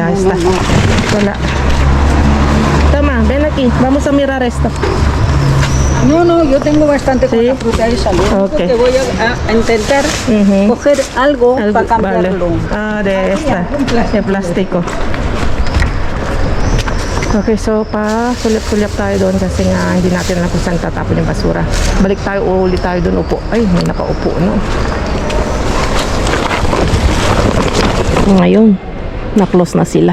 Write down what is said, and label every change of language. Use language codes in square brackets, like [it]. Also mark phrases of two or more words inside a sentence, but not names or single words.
[es] Ya no, está. no, no. Hola. Toma, ven aquí. Vamos a mirar esto. No, no, yo tengo bastante con Sí. la fruta esa. Lo único Ok. que voy a intentar Ujú. coger algo Algo- para cambiarlo. Vale. Ah, de esta. un plástico. De plástico. [tl] Okay, so sulip-sulip tayo doon kasi nga hindi natin alam kung saan tatapon yung basura. Balik tayo, ulit tayo doon upo. Ay, may nakaupo, no? Ngayon, na-close na sila.